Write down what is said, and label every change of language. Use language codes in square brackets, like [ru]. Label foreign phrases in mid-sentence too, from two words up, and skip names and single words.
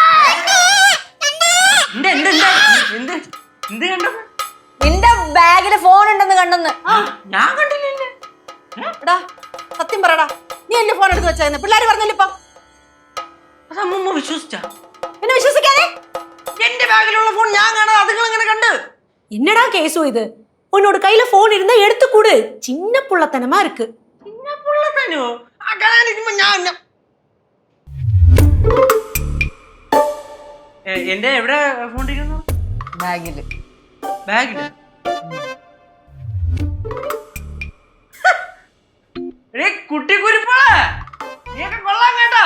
[ml] എന്ത് കണ്ടെന്ന്? നിന്റെ ബാഗില് ഫോൺ ഉണ്ടെന്ന് കണ്ടെന്ന്. ഞാൻ കണ്ടില്ലല്ലേ. എടാ, സത്യം പറയടാ, നീ എന്റെ ഫോൺ എടുത്ത് വെച്ചായിരുന്നു. പിള്ളേര് പറഞ്ഞല്ലോ ഇപ്പൊ. അത് അമ്മൂമ്മ വിശ്വസിച്ചാ? പിന്നെ വിശ്വസിക്കാതെ എന്റെ ബാഗിലുള്ള ഫോൺ ഞാൻ കാണാതെ അതുങ്ങൾ എങ്ങനെ കണ്ട്? [ta] என்னடா கேசு இது? உன்னோட கையில போன் இருந்தா எடுத்து கொடு. சின்ன புள்ளத்தனமா இருக்கு. [ml] ചിന്ന പുള്ളത്തനോ? കാണാനിരിക്കുമ്പോ ഞാൻ എന്റെ എവിടെ ഫോൺ ഇരിക്കുന്നു? ബാഗില്. ബാഗില്? കുട്ടിക്കുരിപ്പളെ നീയൊക്കെ കൊള്ളാൻ കേട്ടാ.